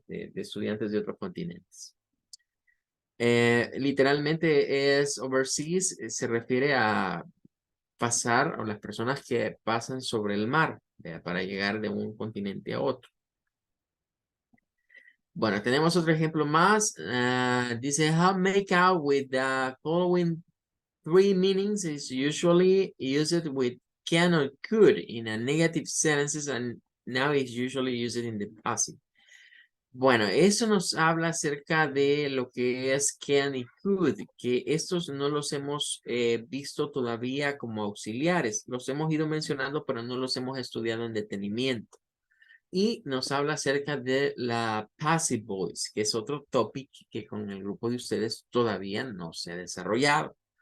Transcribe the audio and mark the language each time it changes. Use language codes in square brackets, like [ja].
[es] De estudiantes de otros continentes. Literalmente es overseas, se refiere a pasar, o las personas que pasan sobre el mar, para llegar de un continente a otro. Bueno, tenemos otro ejemplo más. [en] Dice, how make out with the following three meanings is usually used with can or could in a negative sentences and now is usually used in the passive. [es] Bueno, eso nos habla acerca de lo que es can y could, que estos no los hemos visto todavía como auxiliares. Los hemos ido mencionando, pero no los hemos estudiado en detenimiento. Y nos habla acerca de la passive voice, que es otro topic que con el grupo de ustedes todavía no se ha desarrollado.